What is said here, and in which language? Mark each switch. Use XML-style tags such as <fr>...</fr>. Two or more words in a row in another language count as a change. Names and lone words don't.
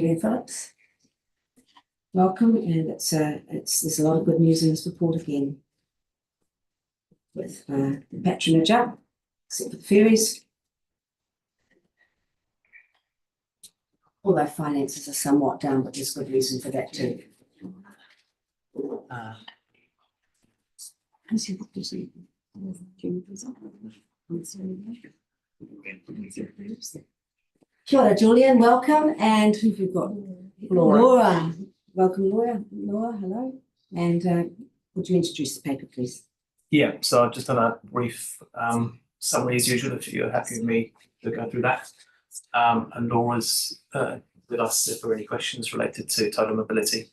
<en>Julian Phillips, welcome. And there's a lot of good news in this report again, with the patronage up, except for the ferries. Although finances are somewhat down, but there's good reason for that too.</en> <mi>Kia ora, Julian,</mi> <en>welcome. And who have you got? Laura. Welcome, Laura. Laura, hello. And would you introduce the paper, please? Yeah, so I've just done a brief summary as usual, if you're happy with me to go through that. And Laura's with us if there are any questions related to total mobility.</en>